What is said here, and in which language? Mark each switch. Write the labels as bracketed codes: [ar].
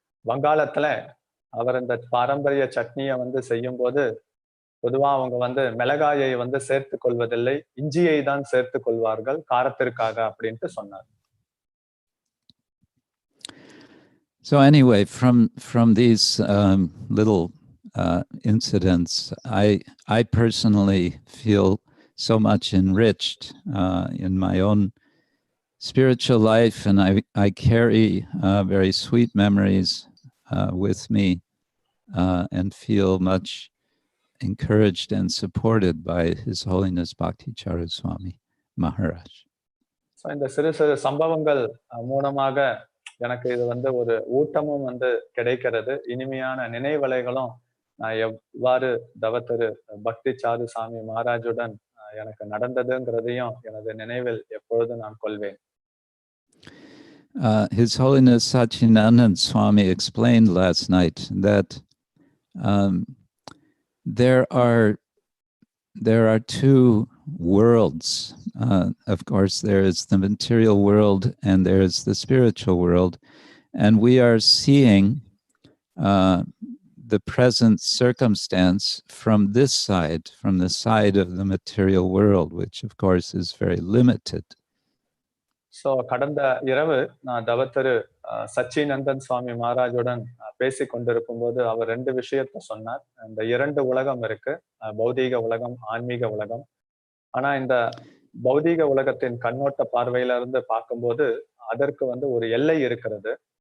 [ta] வங்காளத்துல அவர் இந்த பாரம்பரிய சட்னியை வந்து செய்யும் போது பொதுவா அவங்க வந்து மிளகாயை வந்து சேர்த்து கொள்வதில்லை, இஞ்சியை தான் சேர்த்து கொள்வார்கள் காரத்திற்காக அப்படின்ட்டு சொன்னார். [en] So anyway, from these little incidents, I personally feel so much enriched in my own spiritual life, and I carry very sweet memories with me and feel much encouraged and supported by His Holiness Bhakti Charu Swami Maharaj. [ta] So இந்த சிறு சிறு சம்பவங்கள் மூலமாக எனக்கு இது வந்து ஒரு ஊட்டமும் வந்து கிடைக்கிறது, இனிமையான நினைவலைகளும் நான் எவ்வாறு தவத்திரு பக்தி சாரு சாமி மகாராஜுடன் எனக்கு நடந்ததுங்கிறதையும் எனது நினைவில் எப்பொழுதும் நான் கொள்வேன். [en] His Holiness Sachinandan Swami explained last night that there are two worlds. Of course, there is the material world and there is the spiritual world, and we are seeing the present circumstance from this side, from the side of the material world, which of course is very limited. [ta] So கடந்த இரவு நான் தவத்திரு சச்சிநந்தன் சுவாமி மகாராஜுடன் பேசி கொண்டிருக்கும் போது அவர் 2 விஷயத்த சொன்னார். இந்த 2 உலகம் இருக்கு, பௌதீக உலகம், ஆன்மீக உலகம். ஆனா இந்த பௌதீக உலகத்தின் கண்ணோட்ட பார்வையில இருந்து பார்க்கும்போது அதற்கு வந்து ஒரு எல்லை இருக்கிறது.